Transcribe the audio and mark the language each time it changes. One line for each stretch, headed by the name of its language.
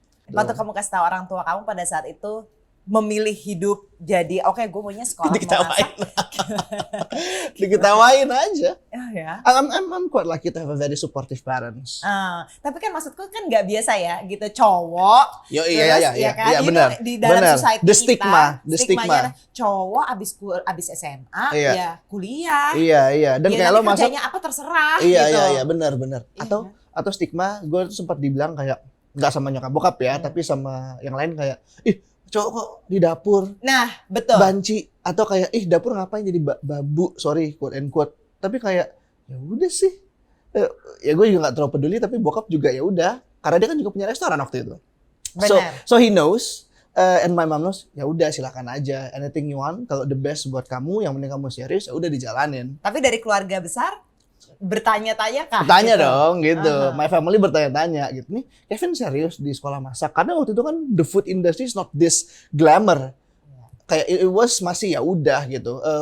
Indonesian: Waktu kamu kasih tahu orang tua kamu pada saat itu memilih hidup jadi gue maunya sekolah diketawain. Diketawain aja. Oh, ya.
English: I'm quite lucky to have a very supportive parents.
Indonesian: Tapi kan maksudku kan nggak biasa ya gitu cowok. Iya kan? Benar. Di dalam society
English: the
Indonesian: stigma. Cowok abis SMA ya kuliah. Iya. Dan kayak lo masuk kerjanya apa terserah. Iya benar. Atau stigma, gue tuh sempat dibilang kayak nggak sama nyokap bokap ya, tapi sama yang lain kayak, cowok kok di dapur. Nah, betul. Banci, atau kayak, dapur ngapain jadi babu, sorry,
English: quote and quote.
Indonesian: Tapi kayak, ya udah sih. Ya gue juga nggak terlalu peduli, tapi bokap juga ya udah, karena dia kan juga punya restoran waktu itu. Benar.
English: So he knows, and my mom knows.
Indonesian: Ya udah silakan aja,
English: anything you want.
Indonesian: Kalau the best buat kamu, yang penting kamu serius, ya udah dijalanin. Tapi dari keluarga besar bertanya-tanya kah? Bertanya gitu? dong gitu. Aha.
English: My family
Indonesian: bertanya-tanya gitu. Nih Kevin serius di sekolah masak. Karena waktu itu kan
English: the food industry is not this glamour.
Indonesian: Kayak
English: it was
Indonesian: masih ya udah gitu.